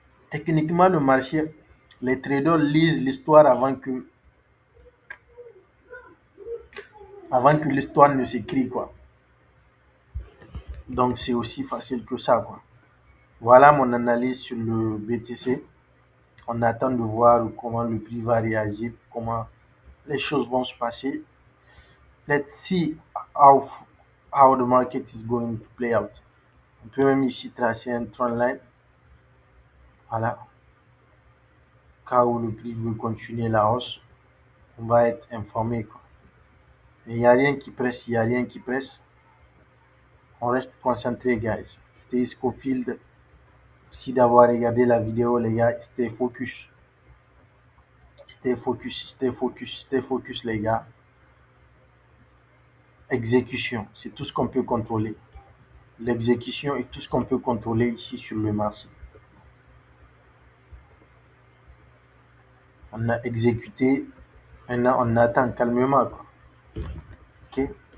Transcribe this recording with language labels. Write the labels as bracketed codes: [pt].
[fr] Techniquement, le marché, les traders lisent l'histoire avant que l'histoire ne s'écrit, quoi. Donc, c'est aussi facile que ça, quoi. Voilà mon analyse sur le BTC. On attend de voir comment le prix va réagir, comment les choses vont se passer. [en] Let's see how, how the market is going to play out. [fr] On peut même ici tracer un trend line. Voilà. Cas où le prix veut continuer la hausse, on va être informé. Il n'y a rien qui presse, il n'y a rien qui presse. On reste concentré, guys. [en] Stay Scofield. [fr] Merci d'avoir regardé la vidéo, les gars. [en] Stay focus. Stay focus, stay focus, stay focus, [fr] les gars. Exécution, c'est tout ce qu'on peut contrôler. L'exécution est tout ce qu'on peut contrôler ici sur le marché. On a exécuté, maintenant on attend calmement. Quoi. Ok.